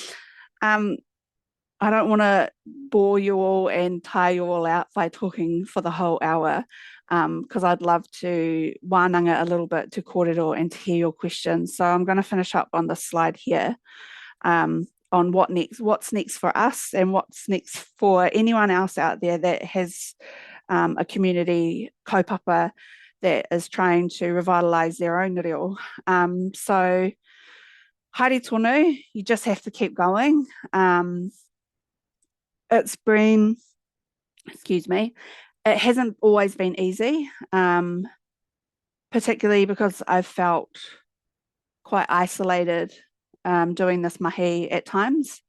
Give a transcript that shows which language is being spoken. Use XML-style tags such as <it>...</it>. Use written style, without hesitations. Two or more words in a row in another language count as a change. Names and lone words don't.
<en>I don't want to bore you all and tire you all out by talking for the whole hour, because I'd love to wānanga a little bit to kōrero and to hear your questions. So I'm going to finish up on this slide here. On what's next for us and what's next for anyone else out there that has a community kaupapa that is trying to revitalize their own reo.</en> <mi>So haere tonu,</mi> <en>you just have to keep going. It's been, it hasn't always been easy, particularly because I've felt quite isolated doing this mahi at times.</en>